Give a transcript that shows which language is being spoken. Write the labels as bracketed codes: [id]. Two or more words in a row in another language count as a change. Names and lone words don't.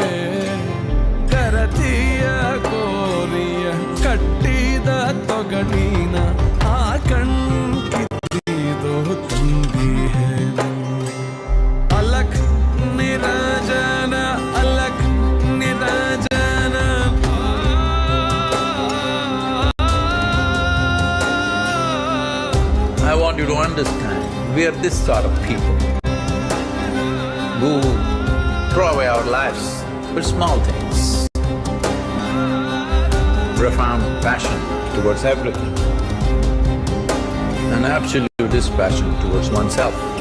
[kn] ಕರತಿಯ ಗೋರಿಯ ಕಟ್ಟಿದ ತೊಗಲಿನ ಆ ಕಣ್ಕಿತ್ತಿದೋ ತಂದೆಯೇನು. [hi] अलख निरंजन, अलख निरंजन. [en] I want you to understand, we are this sort of people who throw away our lives for small things. Profound passion towards everything, an absolute dispassion towards oneself.